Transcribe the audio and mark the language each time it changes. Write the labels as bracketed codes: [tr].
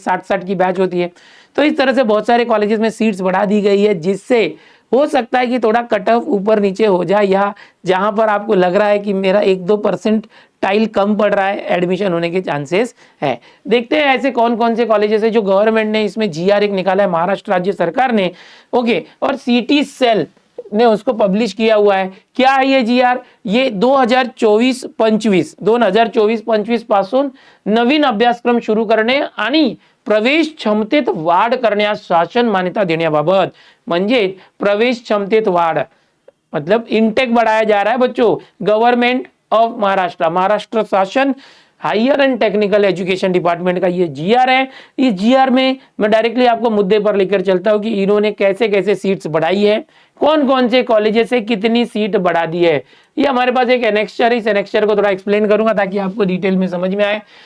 [hi] 60-60 की बैच होती है। तो इस तरह से बहुत सारे कॉलेजेस में सीट्स बढ़ा दी गई है, जिससे हो सकता है कि थोड़ा कट ऑफ ऊपर नीचे हो जाए, या जहां पर आपको लग रहा है कि मेरा 1-2% टाइल कम पड़ रहा है, एडमिशन होने के चांसेस है। देखते हैं ऐसे कौन कौन से कॉलेजेस है जो गवर्नमेंट ने इसमें जीआर एक निकाला है, महाराष्ट्र राज्य सरकार ने। ओके, और सिटी सेल ने उसको पब्लिश किया हुआ है। क्या है ये जीआर? [mr] ये 2024-25 पासून नवीन अभ्यासक्रम सुरू करणे आणि प्रवेश क्षमतेत वाढ करण्यास शासन मान्यता देण्याबाबत, म्हणजे प्रवेश क्षमतेत वाढ [hi] मतलब इनटेक बढ़ाया जा रहा है बच्चों। गवर्नमेंट ऑफ महाराष्ट्र, महाराष्ट्र शासन higher and technical education department का ये जीआर है। इस जीआर में मैं डायरेक्टली आपको मुद्दे पर लेकर चलता हूं कि इन्होंने कैसे कैसे सीट्स बढ़ाई है, कौन कौन से कॉलेजेस से कितनी सीट बढ़ा दी है। ये हमारे पास एक एनेक्स्चर, इस एनेक्स्चर को थोड़ा एक्सप्लेन करूंगा ताकि आपको डिटेल में समझ में आए।